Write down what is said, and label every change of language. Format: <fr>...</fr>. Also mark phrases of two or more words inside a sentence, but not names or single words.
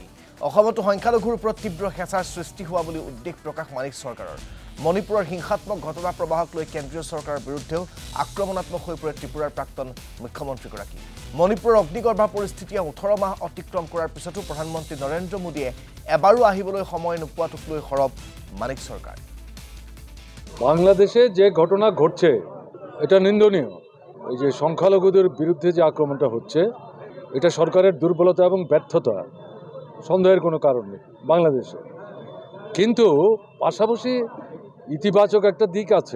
<as>অসমতো সংখ্যালঘুৰ ওপৰত তীব্ৰ হেঁচাৰ সৃষ্টি হোৱা বুলি উদ্বেগ প্ৰকাশ মানিক চৰকাৰৰ। মণিপুৰৰ হিংসাত্মক ঘটনা প্ৰবাহক লৈ কেন্দ্ৰীয় চৰকাৰৰ বিৰুদ্ধেও আক্ৰমণাত্মক হৈ পৰে ত্ৰিপুৰাৰ প্ৰাক্তন মুখ্যমন্ত্ৰীগৰাকী। মণিপুৰৰ অগ্নিগৰ্ভা পৰিস্থিতিয়ে 18 মাহ অতিক্ৰম কৰাৰ পিছতো প্ৰধানমন্ত্ৰী নৰেন্দ্ৰ মোদীয়ে এবাৰো আহিবলৈ সময় নোপোৱাটোক লৈ সৰব মানিক চৰকাৰ।</as> <bn>বাংলাদেশে যে ঘটনা ঘটছে এটা নিন্দনীয়। এই যে সংখ্যালঘুদের বিরুদ্ধে যে আক্রমণটা হচ্ছে এটা সরকারের দুর্বলতা এবং ব্যর্থতা, সন্দেহের কোনো কারণ নেই বাংলাদেশে। কিন্তু পাশাপাশি ইতিবাচক একটা দিক আছে।</bn>